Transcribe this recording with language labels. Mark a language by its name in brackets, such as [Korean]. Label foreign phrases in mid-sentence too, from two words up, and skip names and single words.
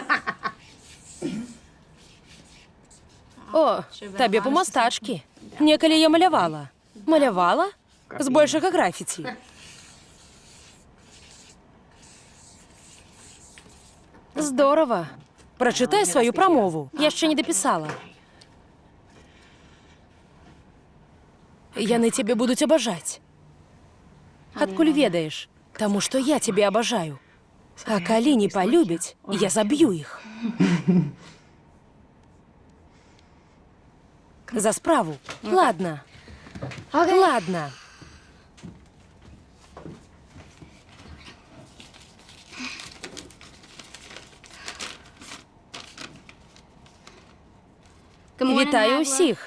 [Belarusian] О, табе па мастачкі. Некалі я малявала. Малявала? Збольшага графіці. Здорава. [Ukrainian] Прочитай свою промову. Я ще не дописала. Яны тебе будуть обожать. [Belarusian] Адкуль ведаеш? Таму што я тебе обожаю. А калі не полюбяць, я заб'ю іх. За справу. Ладно. Ладно. Вітаю усіх.